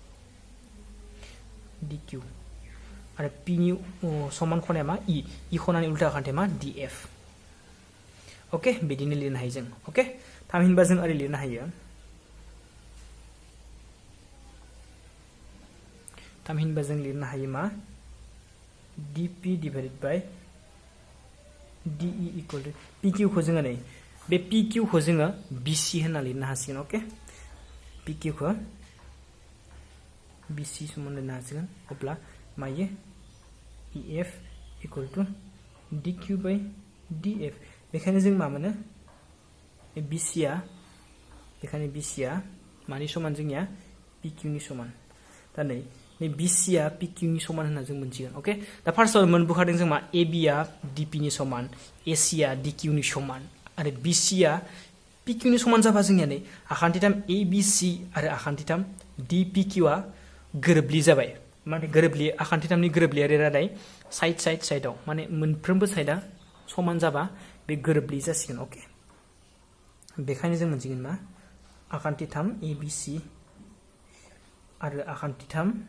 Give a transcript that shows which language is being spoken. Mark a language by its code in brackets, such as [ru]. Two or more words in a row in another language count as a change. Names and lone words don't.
[brx] आरो पिनि समान खनाया मा इ खनानि उल्था आखान्थिया मा डि एफ ओके बिदिनो लिरनो हायो जों ओके थामहिनबा जों ओरै लिरनो हायो मा [en] dp divided by de equal to pq [brx] खौ जोङो नै बे pq खौ जोङो bc होनना लिरनो हासिगोन ओके pq खौ bc समान लिरनो हासिगोन अब्ला मायो [en] ef equal to dq by df [brx] बेखायनो जों मा मोनो bc आ मानि समान जोंनिया pq नि समान दा नै BC आ PQ नि समान होनना जों मोनथिगोन ओके दा फार्स्टआव मोनबोखादों जों मा AB आ DP नि समान AC आ DQ नि समान आरो BC आ PQ नि समान जाबा जोंनिया नै आखान्थिथाम ABC आरो आखान्थिथाम DPQ आ गोरोबलि जाबाय माने गोरोबलि आखान्थिथामनि गोरोबलियारि रादाय साइडआव माने मोनफ्रोमबो साइडआ समान जाबा बे गोरोबलि जासिगोन ओके बेखायनो जों मोनसिगोन मा आखान्थिथाम ABC आरो आखान्थिथाम